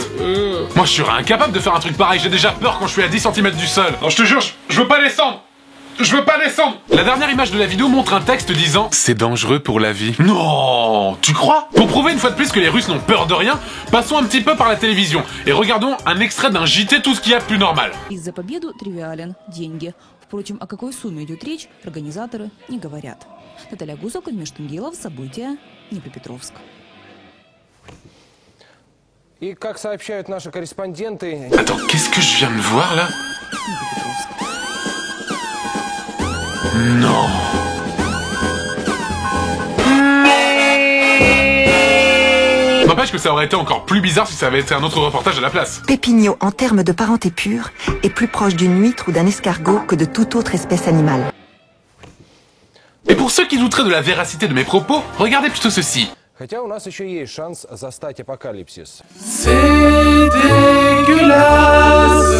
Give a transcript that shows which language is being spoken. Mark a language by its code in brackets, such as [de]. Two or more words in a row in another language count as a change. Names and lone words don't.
[fr] Moi, je serais incapable de faire un truc pareil, j'ai déjà peur quand je suis à 10 cm du sol. Non, je te jure, je veux pas descendre. Je veux pas descendre. La dernière image de la vidéo montre un texte disant « C'est dangereux pour la vie ». Non, tu crois? Pour prouver une fois de plus que les Russes n'ont peur de rien, passons un petit peu par la télévision et regardons un extrait d'un JT tout ce qu'il y a de plus normal. [ru] За победу тривиален деньги. Впрочем, о какой сумме идет речь, организаторы не говорят. Наталья Гусак, Межтунгелов, события, Днепропетровск. И как сообщают наши корреспонденты... [fr] Attends, qu'est-ce que je viens de voir là? Non. N'empêche que ça aurait été encore plus bizarre si ça avait été un autre reportage à la place. Pépigno, en termes de parenté pure, est plus proche d'une huître ou d'un escargot que de toute autre espèce animale. Et pour ceux qui douteraient de la véracité de mes propos, regardez plutôt ceci. [ru] Хотя у нас еще есть шанс застать апокалипсис. [fr] C'est dégueulasse.